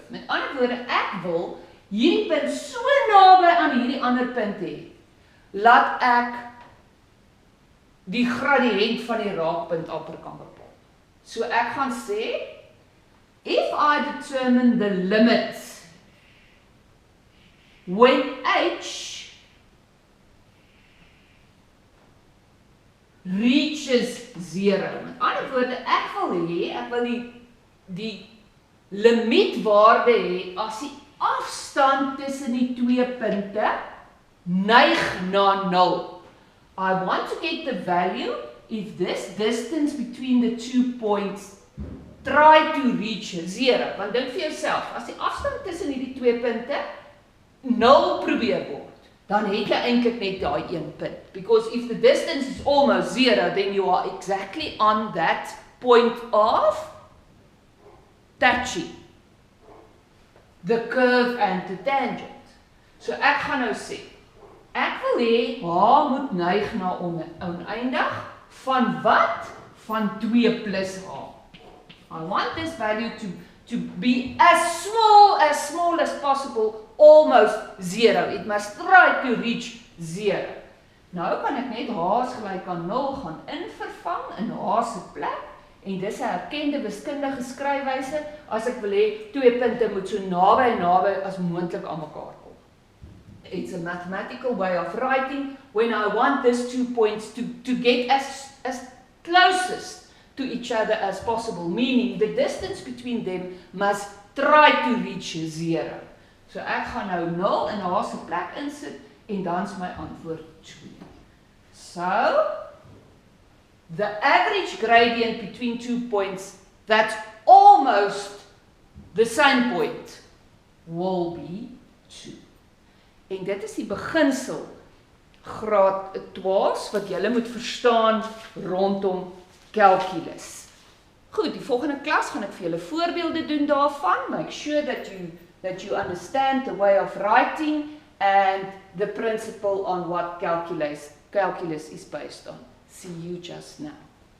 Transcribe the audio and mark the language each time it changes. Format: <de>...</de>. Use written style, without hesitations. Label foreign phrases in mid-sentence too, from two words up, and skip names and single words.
<af>Met ander woorde, ek wil hierdie punt so naby aan hierdie ander punt hê, laat ek die gradiënt van die raakpunt amper kan bepaal. So ek gaan sê,</af> <en>if I determine the limit when h reaches 0.</en> <af>Met ander woorde, ek wil die limietwaarde hê as die afstand tussen die twee punte neig na 0.</af> <en>I want to get the value if this distance between the two points try to reach 0.</en> <af>Want dink vir jouself, as die afstand tussen hierdie twee punte 0 probeer word, dan het jy eintlik net daai een punt.</af> <en>Because if the distance is almost 0, then you are exactly on that point of touching the curve and the tangent.</en> <af>So ek gaan nou sê, ek wil hê h moet neig na oneindig, van wat? Van 2 plus h.</af> <en>I want this value to be as small as possible, almost 0. It must try to reach 0.</en> <af>Nou kan ek net h is gelyk aan 0 gaan invervang in h se plek, en dis 'n erkende wiskundige skryfwyse, as ek wil hê twee punte moet so naby as moontlik aan mekaar kom.</af> <en>It's a mathematical way of writing when I want these 2 points to get as closest to each other as possible, meaning the distance between them must try to reach 0.</en> <af>So ek gaan nou 0 in h se plek insit, en dan is my antwoord 2.</af> <en>So, the average gradient between 2 points that's almost the same point will be 2.</en> <af>En dit is die beginsel graad 12 wat julle moet verstaan rondom calculus. Goed, die volgende klas gaan ek vir julle voorbeelde doen daarvan.</af> <en>Make sure that you understand the way of writing and the principle on what calculus is based on. See you just now.</en>